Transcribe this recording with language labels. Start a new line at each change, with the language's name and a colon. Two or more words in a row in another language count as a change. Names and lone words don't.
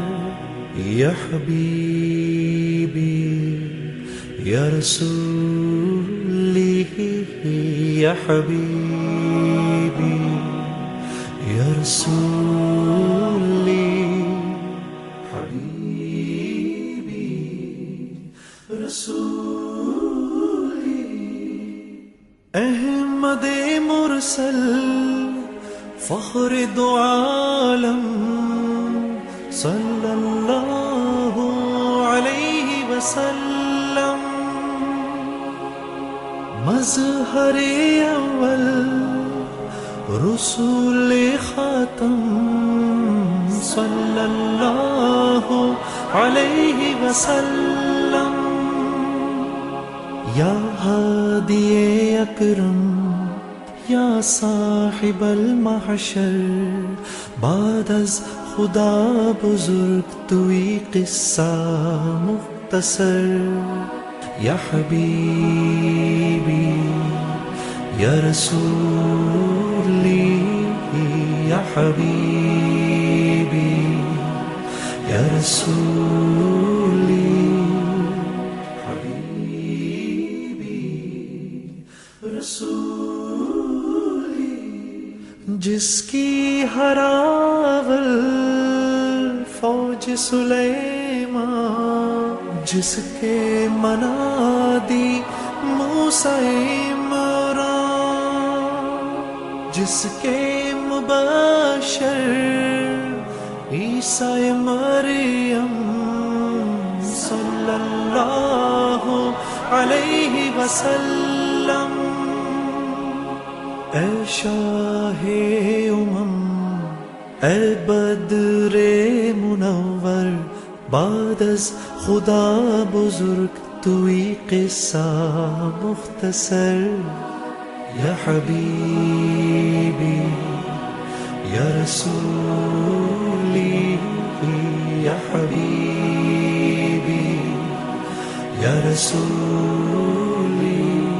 Arabic: یا حبیبی یا رسولی یا حبیبی یا رسولی حبیبی رسولی۔
Urdu: احمد مرسل فخر دو عالم
Arabic: صلی اللہ علیہ وسلم،
Urdu: مظہر اول رسول خاتم
Arabic: صلی اللہ علیہ وسلم، یا ہادی اکرم یا صاحب المحشر،
Persian: بعد از خدا بزرگ توی قصہ مختصر۔
Arabic: یا حبیبی یا رسولی یا حبیبی یا رسولی رسولی،
Urdu: جس کی ہراول فوج سلیمان، جس کے منادی موسیٰ عمران، جس کے مبشر عیسیٰ مریم
Arabic: صلی اللہ علیہ وسلم،
Urdu: اے شاہ امم اے بدر منور،
Persian: بعد از خدا بزرگ توی قصہ مختصر۔
Arabic: یا حبیبی یا رسولی یا حبیبی یا رسولی